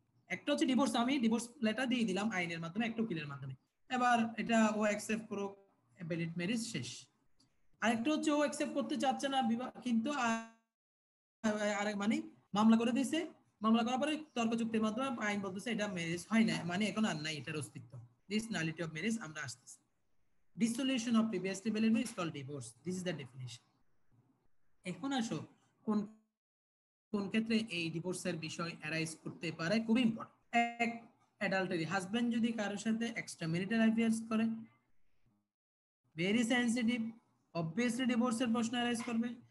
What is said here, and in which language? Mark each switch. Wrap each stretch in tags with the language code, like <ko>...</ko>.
<bn>একটা হচ্ছে ডিভোর্স, আমি ডিভোর্স লেটার দিয়ে দিলাম আইনের মাধ্যমে, একটা উকিলের মাধ্যমে, এবার এটা ও অ্যাকসেপ্ট করো, ভ্যালিড ম্যারেজ শেষ। আরেকটা হচ্ছে ও অ্যাকসেপ্ট করতে চাচ্ছে না বিবাহ, কিন্তু আরেক মানে মামলা করে দিয়েছে, মামলা করার পরে তর্ক চুক্তির মাধ্যমে আইন বলতেছে এটা ম্যারেজ হয় না, মানে এখন আর নাই এটার অস্তিত্ব।</bn> <en>this nullity of marriage</en> <bn>আমরা আসতেছি।</bn> <en>Dissolution of previously valid marriage is called divorce. This is the definition.</en> <bn>এখন আসো কোন কোন ক্ষেত্রে এই ডিভোর্সের বিষয় অ্যারাইজ করতে পারে, খুব ইম্পর্টেন্ট। এক, অ্যাডাল্টারি, হাজবেন্ড যদি কারোর সাথে এক্সট্রা ম্যারিটাল অ্যাফেয়ার্স করে, ভেরি সেনসিটিভ, অবভিয়াসলি ডিভোর্সের প্রশ্ন অ্যারাইজ করবে।</bn>